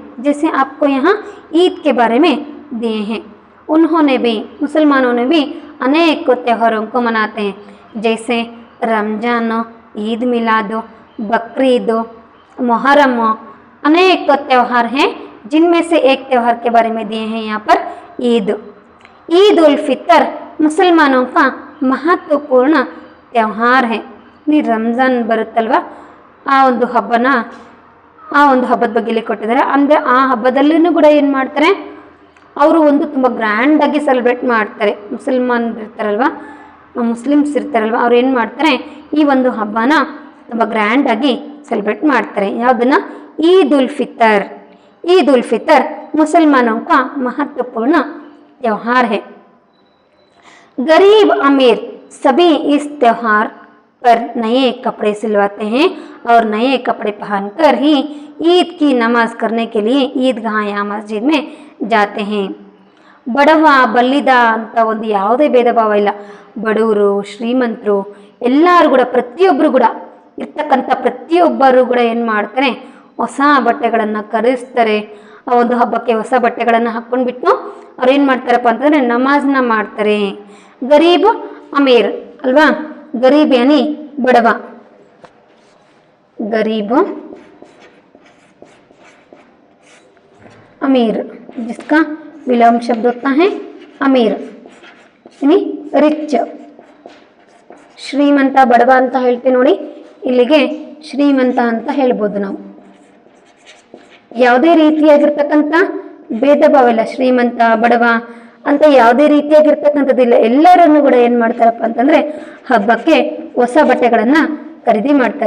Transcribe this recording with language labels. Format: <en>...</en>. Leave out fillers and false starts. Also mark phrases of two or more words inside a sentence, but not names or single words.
<hi>जैसे आपको यहाँ ईद के बारे में दिए हैं, उन्होंने भी मुसलमानों ने भी अनेक त्योहारों को मनाते हैं, जैसे रमजान, ईद मिलाद, बकरीद, मुहर्रम, अनेक त्यौहार हैं, जिनमें से एक त्यौहार के बारे में दिए हैं यहाँ पर ईद। ईद उल फितर मुसलमानों का महत्वपूर्ण त्यौहार है।</hi> <kn>ನೀ ರಮಜಾನ್ ಬರುತ್ತಲ್ವಾ, ಆ ಒಂದು ಹಬ್ಬದ ಬಗ್ಗೆ ಇಲ್ಲಿ ಕೊಟ್ಟಿದ್ದಾರೆ. ಅಂದರೆ ಆ ಹಬ್ಬದಲ್ಲೂ ಕೂಡ ಏನು ಮಾಡ್ತಾರೆ, ಅವರು ಒಂದು ತುಂಬ ಗ್ರ್ಯಾಂಡಾಗಿ ಸೆಲೆಬ್ರೇಟ್ ಮಾಡ್ತಾರೆ. ಮುಸ್ಲಿಮ್ಸ್ ಇರ್ತಾರಲ್ವ, ಅವ್ರು ಏನು ಮಾಡ್ತಾರೆ, ಈ ಒಂದು ಹಬ್ಬನ ತುಂಬ ಗ್ರ್ಯಾಂಡಾಗಿ ಸೆಲೆಬ್ರೇಟ್ ಮಾಡ್ತಾರೆ. ಯಾವುದನ್ನ?</kn> <hi>ईद उल फितर। ईद उल फितर मुसलमानों का महत्वपूर्ण त्यौहार है। गरीब अमीर सभी इस त्यौहार पर नए कपड़े सिलवाते हैं और नए कपड़े पहनकर ही ईद की नमाज करने के लिए ईदगाह या मस्जिद में जाते हैं।</hi> <kn>ಬಡವ ಬಲ್ಲಿದ ಅಂತ ಒಂದು ಯಾವುದೇ ಭೇದ ಭಾವ ಇಲ್ಲ. ಬಡವರು ಶ್ರೀಮಂತರು ಎಲ್ಲರೂ ಕೂಡ ಪ್ರತಿಯೊಬ್ಬರು ಕೂಡ ಇರ್ತಕ್ಕಂಥ ಪ್ರತಿಯೊಬ್ಬರು ಕೂಡ ಏನು ಮಾಡ್ತಾರೆ, ಹೊಸ ಬಟ್ಟೆಗಳನ್ನು ಖರೀದಿಸ್ತಾರೆ. ಆ ಒಂದು ಹಬ್ಬಕ್ಕೆ ಹೊಸ ಬಟ್ಟೆಗಳನ್ನು ಹಾಕ್ಕೊಂಡ್ಬಿಟ್ಟು ಅವ್ರು ಏನು ಮಾಡ್ತಾರಪ್ಪ ಅಂತಂದರೆ ನಮಾಜ್ನ ಮಾಡ್ತಾರೆ.</kn> <hi>गरीब अमीर ಅಲ್ವಾ, गरीब यानी बड़वा, गरीब अमीर जिसका विलोम शब्द होता है अमीर यानी रिच।</hi> <kn>ಶ್ರೀಮಂತ ಬಡವ ಅಂತ ಹೇಳ್ತೀವಿ ನೋಡಿ, ಇಲ್ಲಿಗೆ ಶ್ರೀಮಂತ ಅಂತ ಹೇಳ್ಬೋದು ನಾವು. ಯಾವುದೇ ರೀತಿಯಾಗಿರ್ತಕ್ಕಂಥ ಭೇದ ಭಾವ ಇಲ್ಲ, ಶ್ರೀಮಂತ ಬಡವ ಅಂತ ಯಾವುದೇ ರೀತಿಯಾಗಿರ್ತಕ್ಕಂಥದ್ದಿಲ್ಲ. ಎಲ್ಲರನ್ನು ಕೂಡ ಏನು ಮಾಡ್ತಾರಪ್ಪ ಅಂತಂದರೆ ಹಬ್ಬಕ್ಕೆ ಹೊಸ ಬಟ್ಟೆಗಳನ್ನು ಖರೀದಿ ಮಾಡ್ತಾರೆ.</kn>